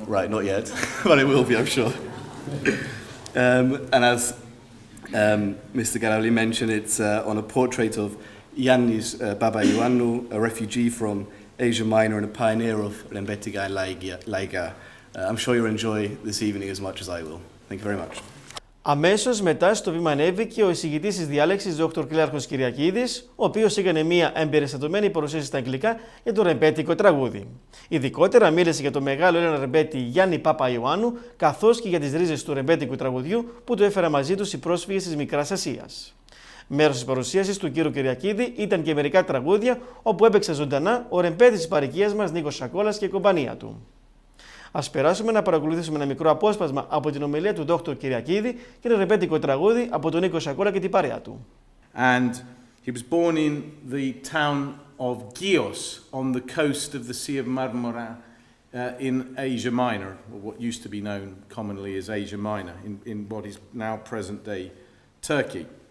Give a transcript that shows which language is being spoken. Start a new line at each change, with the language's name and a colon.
English: Right, not yet, but it will be, I'm sure. And as Mr. Karoli mentioned, it's on a portrait of Yiannis Ioannou, a refugee from Asia Minor and a pioneer of rembetiko and laika. I'm sure you'll enjoy this evening as much as I will. Thank you very much.
Greek: Αμέσως μετά στο βήμα ανέβηκε ο εισηγητής της διάλεξης, Dr. Κλέαρχος Κυριακίδης, ο οποίος έκανε μια εμπεριστατωμένη παρουσίαση στα αγγλικά για το ρεμπέτικο τραγούδι. Ειδικότερα μίλησε για το μεγάλο Έλληνα ρεμπέτη Γιάννη Ιωάννου, καθώς και για τις ρίζες του ρεμπέτικου τραγουδιού που το έφεραν μαζί τους οι πρόσφυγες της Μικράς Ασίας. Μέρος της παρουσίασης του κ. Κυριακίδη ήταν και μερικά τραγούδια όπου έπαιξε ζωντανά ο ρεμπέτης της παροικίας μας Νίκος Σακόλας και η κομπανία του. Ας περάσουμε να παρακολουθήσουμε ένα μικρό απόσπασμα από την ομιλία του Δόκτωρ Κυριακίδη και ένα ρεμπέτικο τραγούδι από τον Νίκο Σακόλα και την παρέα του.
English: And he was born in the town of Chios on the coast of the Sea of Marmara in Asia Minor, or what used to be known commonly as Asia Minor, in what is now present-day Turkey.